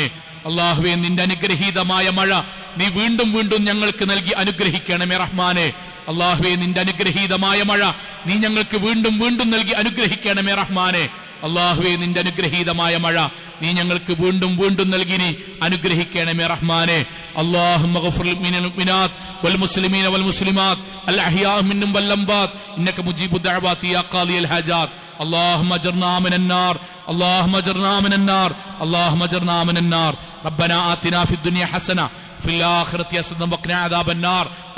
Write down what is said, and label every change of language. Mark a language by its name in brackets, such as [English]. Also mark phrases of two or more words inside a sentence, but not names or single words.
[Malayalam] അള്ളാഹുവേ, നിന്റെ അനുഗ്രഹീതമായ മഴ നീ വീണ്ടും വീണ്ടും ഞങ്ങൾക്ക് നൽകി അനുഗ്രഹിക്കണമേ റഹ്മാനെ. അള്ളാഹുവേ, നിന്റെ അനുഗ്രഹീതമായ മഴ നീ ഞങ്ങൾക്ക് വീണ്ടും വീണ്ടും നൽകി അനുഗ്രഹിക്കണമേ റഹ്മാനെ. അള്ളാഹുവേ, നിന്റെ അനുഗ്രഹീതമായ മഴ നീ ഞങ്ങൾക്ക് വീണ്ടും വീണ്ടും നൽകി നീ അനുഗ്രഹിക്കണമേ റഹ്മാനെ. [Arabic] اللهم اغفر للمؤمنات والمسلمين والمسلمات الأحياء منهم والأموات إنك مجيب الدعوات يا قاضي الحاجات. اللهم اجرنا من النار، اللهم اجرنا من النار، اللهم اجرنا من النار. ربنا آتنا في الدنيا حسنة في الآخرة حسنة وقنا عذاب النار.